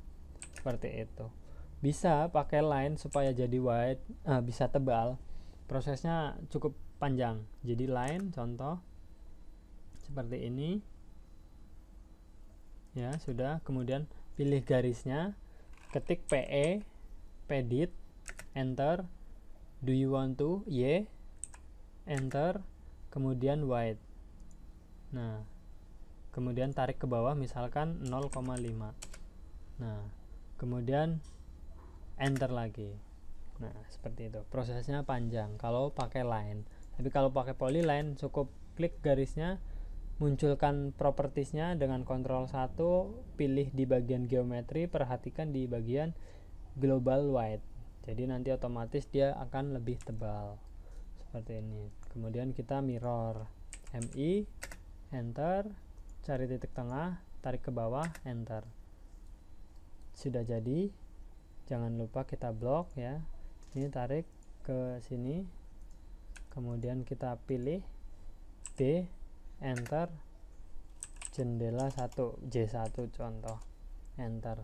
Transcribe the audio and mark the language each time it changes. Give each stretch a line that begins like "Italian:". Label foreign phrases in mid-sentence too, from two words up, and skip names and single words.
Indonesian: Seperti itu. Bisa pakai line supaya jadi white, bisa tebal. Prosesnya cukup panjang. Jadi line contoh seperti ini. Ya, sudah. Kemudian pilih garisnya, ketik PE, pedit, enter.
English: Do you want to? Y, enter,
Indonesian: kemudian white. Nah, kemudian tarik ke bawah misalkan 0,5. Nah, kemudian enter lagi. Nah, seperti itu. Prosesnya panjang kalau pakai line. Tapi kalau pakai polyline cukup klik garisnya, munculkan propertiesnya dengan Ctrl 1, pilih di bagian geometri, perhatikan di bagian
English: global white.
Indonesian: Jadi nanti otomatis dia akan lebih tebal seperti ini. Kemudian kita mirror, MI, enter, cari titik tengah, tarik ke bawah, enter. Sudah jadi. Jangan lupa kita blok, ya. Ini tarik ke sini, kemudian kita pilih D, enter, jendela 1, J1 contoh, enter.